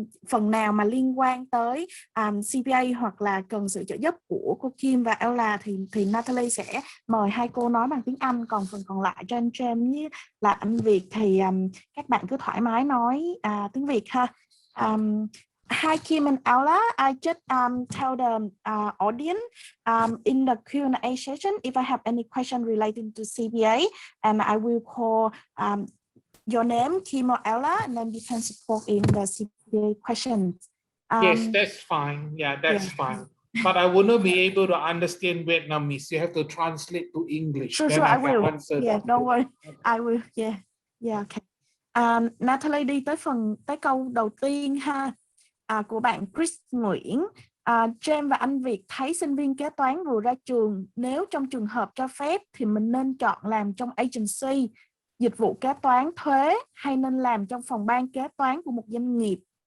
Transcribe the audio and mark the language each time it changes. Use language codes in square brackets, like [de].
[vi] Phần nào mà liên quan tới CPA hoặc là cần sự trợ giúp của cô Kim và Ella thì Natalie sẽ mời hai cô nói bằng tiếng Anh, còn phần còn lại cho anh James với là anh Việt thì các bạn cứ thoải mái nói tiếng Việt ha. [en] Hi Kim and Ella, I just tell the audience in the Q&A session if I have any question relating to CPA, and I will call your name, Kim or Ella, and then you can support in the CPA questions. Yes, that's fine. Yeah, that's fine. But I will not be able to understand Vietnamese. You have to translate to English. Sure, I will. Yeah, don't worry. I will. Yeah, okay. [vi] Natalie đi tới câu đầu tiên ha. Của bạn Chris Nguyễn. James và anh Việt thấy sinh viên kế toán vừa ra trường, nếu trong trường hợp cho phép thì mình nên chọn làm trong agency, dịch vụ kế toán thuế, hay nên làm trong phòng ban kế toán của một doanh nghiệp?